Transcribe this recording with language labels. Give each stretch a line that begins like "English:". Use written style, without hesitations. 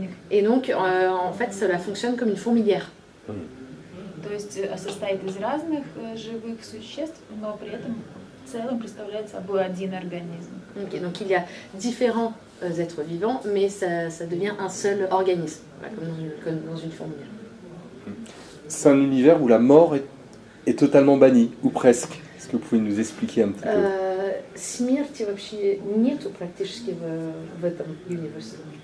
French: Et donc en fait, cela fonctionne comme une fourmilière.
Russian: То есть состоит из разных живых существ, но при этом в целом представляет собой один организм.
French: Okay, donc il y a différents êtres vivants, mais ça devient un seul organisme, comme dans une fourmilière. C'est un univers où la mort est totalement bannie, ou presque. Est-ce que vous pouvez nous expliquer un petit peu?
Russian: Смерти вообще нету практически в этом универсе.